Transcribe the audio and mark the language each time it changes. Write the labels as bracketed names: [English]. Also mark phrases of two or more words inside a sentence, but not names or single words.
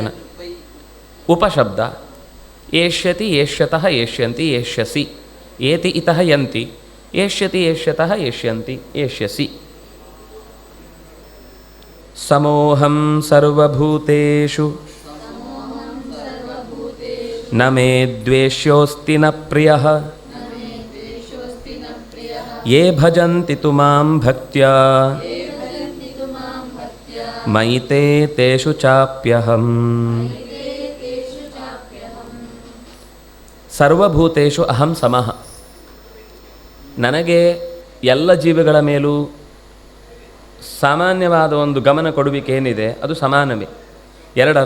[Sanskrit] ಉಪಶಬ್ದ ಏಷ್ಯತಿ ಏಷ್ಯತಃ ಏಷ್ಯಂತಿ ಏಷ್ಯಸಿ, ಏತಿ ಇತಃ ಯಂತಿ, ಏಷ್ಯತಿ ಏಷ್ಯತಃ ಏಷ್ಯಂತಿ ಏಷ್ಯಸಿ. ಸಮೋಹಂ ಸರ್ವಭೂತೇಷು ನ ಮೇ ದ್ವೇಷ್ಯೋಸ್ತಿ ನ ಪ್ರಿಯಃ ಯೇ ಭಜಂತಿ ತು ಮಾಂ ಭಕ್ತ್ಯಾ ಮಯಿ ತೇ ತೇಷು ಚಾಪ್ಯಹಂ. ಸರ್ವಭೂತೇಷು ಅಹಂ ಸಮಃ, [Kannada] ನನಗೆ ಎಲ್ಲ ಜೀವಿಗಳ ಮೇಲೂ ಸಾಮಾನ್ಯವಾದ ಒಂದು ಗಮನ ಕೊಡುವಿಕೆ ಏನಿದೆ ಅದು ಸಮಾನವೇ.